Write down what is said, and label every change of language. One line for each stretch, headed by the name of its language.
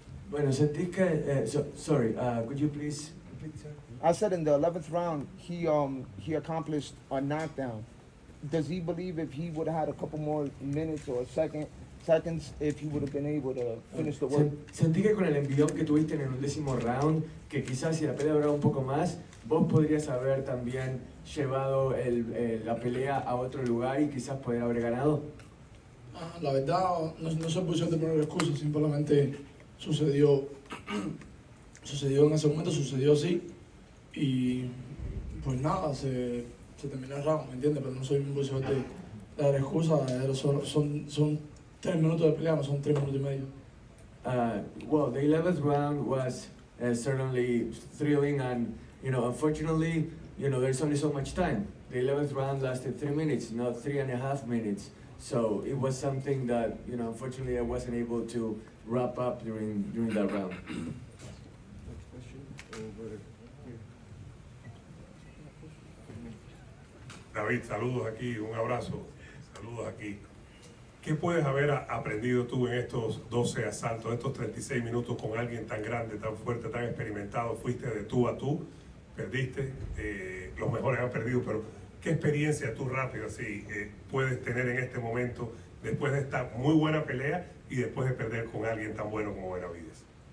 Spanish: Bueno, sentís que,
English: sorry, could you please repeat, sir? I said in the 11th round, he accomplished a knockdown. Does he believe if he would have had a couple more minutes or seconds, if he would have been able to finish the work?
Spanish: Sentí que con el envión que tuviste en el 11º round, que quizás si la pelea duraba un poco más, vos podrías haber también llevado la pelea a otro lugar y quizás poder haber ganado. La verdad, no soy posición de poner excusas, simplemente sucedió en ese momento, sucedió así, y pues nada, se terminó el round, ¿me entiendes? Pero no soy en posición de dar excusas, son 3 minutos de pelea, no son 3 minutos y medio.
English: Well, the 11th round was certainly thrilling, and unfortunately, there's only so much time. The 11th round lasted 3 minutes, not 3.5 minutes. So it was something that, unfortunately, I wasn't able to wrap up during that round. Next question over here.
Spanish: David, saludos aquí, un abrazo, saludos aquí. ¿Qué puedes haber aprendido tú en estos 12 asaltos, estos 36 minutos con alguien tan grande, tan fuerte, tan experimentado? Fuiste de tú a tú, perdiste, los mejores han perdido, pero ¿qué experiencia tú rápido así puedes tener en este momento después de esta muy buena pelea y después de perder con alguien tan bueno como Benavidez?